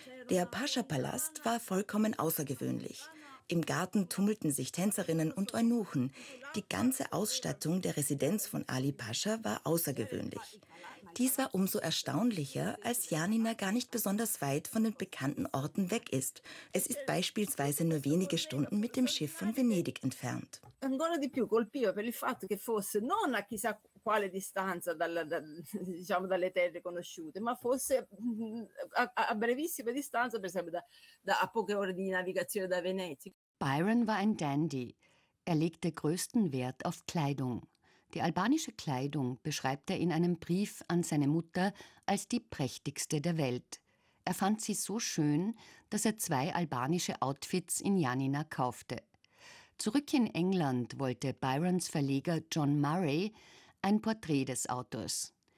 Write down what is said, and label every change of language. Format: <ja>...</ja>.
<de>Der Pascha-Palast war vollkommen außergewöhnlich. Im Garten tummelten sich Tänzerinnen und Eunuchen. Die ganze Ausstattung der Residenz von Ali Pascha war außergewöhnlich. Dies war umso erstaunlicher, als Janina gar nicht besonders weit von den bekannten Orten weg ist. Es ist beispielsweise nur wenige Stunden mit dem Schiff von Venedig entfernt.</de> <it>Ancora di più colpiva per il fatto che fosse non a chissà quale distanza dalle terre conosciute, ma fosse a brevissima distanza, per esempio da a poche ore di navigazione da Venezia.</it> <de>Byron war ein Dandy. Er legte größten Wert auf Kleidung. Die albanische Kleidung beschreibt er in einem Brief an seine Mutter als die prächtigste der Welt. Er fand sie so schön, dass er zwei albanische Outfits in Janina kaufte. Zurück in England wollte Byrons Verleger John Murray ein Porträt des Autors.</de>